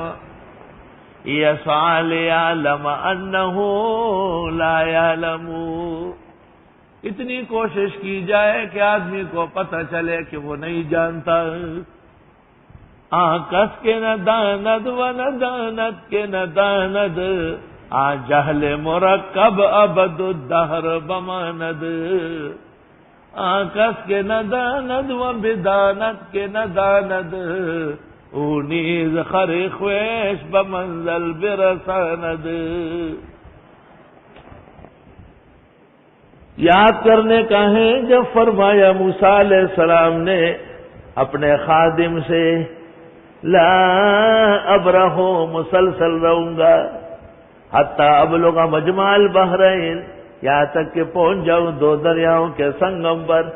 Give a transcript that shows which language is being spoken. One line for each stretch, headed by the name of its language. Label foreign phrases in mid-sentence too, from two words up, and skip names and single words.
Arabic: یسعی لیعلم انہ لا یعلم،
Urdu: اتنی کوشش کی جائے کہ آدمی کو پتہ چلے کہ وہ نہیں جانتا.
Persian: کس کے نہ داند و نہ دانت کے نہ داند، جہل مرکب ابد الدہر بماند. کس کے نہ داند و بدانت کے نہ داند، او نیز خر خویش بمنزل برساند.
Urdu: یاد کرنے کا ہے جب فرمایا موسیٰ
Arabic: علیہ السلام
Urdu: نے اپنے خادم سے لا اب رہو مسلسل رہوں گا،
Arabic: حتی ابلغ مجمع البحرین،
Urdu: یہاں تک کہ پہنچ جاؤں دو دریاؤں کے سنگم پر۔